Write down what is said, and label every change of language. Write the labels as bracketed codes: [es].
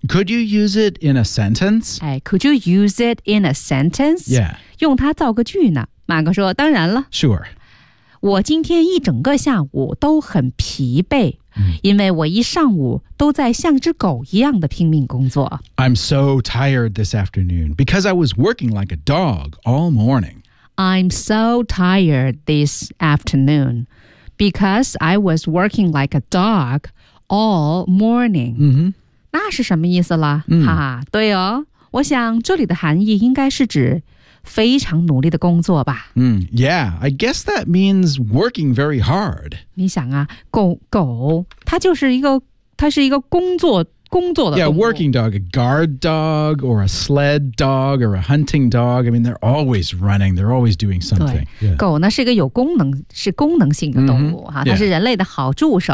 [en] Could you use it in a sentence? Could you use it in a sentence? Yeah. [zh] 用它造个句呢？马哥说当然了。 [en] Sure. [zh] 我今天一整个下午都很疲惫、 mm. 因为我一上午都在像只狗一样的拼命工作。 [en] I'm so tired this afternoon because I was working like a dog all morning. I'm so tired this afternoon because I was working like a dog all morning.、 Mm-hmm. [zh] 那是什么意思了、 mm. 哈哈对哦我想这里的含义应该是指非常努力的工作吧、 mm. [en] Yeah, I guess that means working very hard. [zh] 你想啊狗它就是一个工作的动物。 [en] Yeah, working dog, a guard dog, or a sled dog, or a hunting dog. I mean, they're always running. They're always doing something. [zh] 对、yeah. 狗呢是一个有功能是功能性的动物、 mm-hmm. 啊、它是人类的好助手、